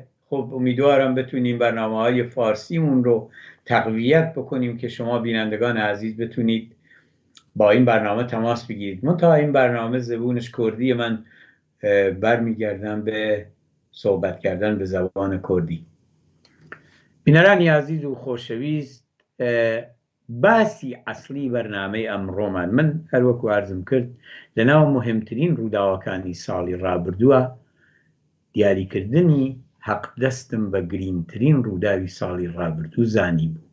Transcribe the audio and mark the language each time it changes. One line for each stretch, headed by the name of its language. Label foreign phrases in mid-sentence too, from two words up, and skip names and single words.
Persian: خب امیدوارم بتونیم برنامه‌های فارسیمون رو تقویت بکنیم که شما بینندگان عزیز بتونید با این برنامه تماس بگیرید. منتها این برنامه زبونش کردی، من برمیگردم به صحبت کردن به زبان کردی.
Central Kurdish: بینرانی عزیز و خۆشەویست، باسی ئەسلی بەرنامەی ئەمڕۆمان من هەروەکو عەرزم کرد لەناو مهمترین ڕووداوەکانی ساڵی ڕابردووە دیاریکردنی حەقدەستم بە گرینگترین ڕووداوی ساڵی ڕابردوو زانی بوو.